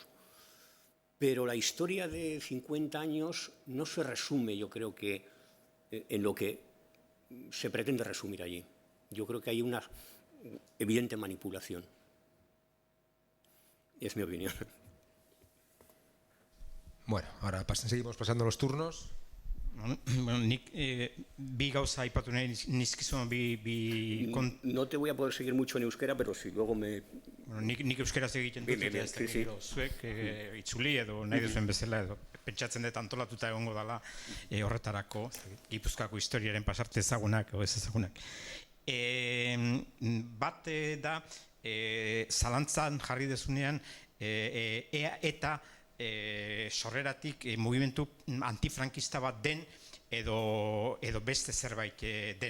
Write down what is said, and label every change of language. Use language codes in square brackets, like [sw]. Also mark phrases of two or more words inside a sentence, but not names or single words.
[es] Pero la historia de 50 años no se resume, yo creo que, en lo que se pretende resumir allí. Yo creo que hay una evidente manipulación. Es mi opinión. Bueno, ahora seguimos pasando los turnos. [eu] Bueno, nik bi gauza aipatu nahi nizkizun [es] No te voy a poder seguir mucho en euskera, pero si luego me... [eu] Bueno, nik euskeraz egiten dut, eta ez dakit gero zuek itzuli edo nahi duzuen bezala, edo pentsatzen dut antolatuta egongo dela horretarako, Gipuzkoako historiaren pasarte ezagunak, edo ez ezagunak. Bat da, zalantzan jarri dezunean, eta sorreratik mugimendu antifrankista bat den edo beste zerbait den.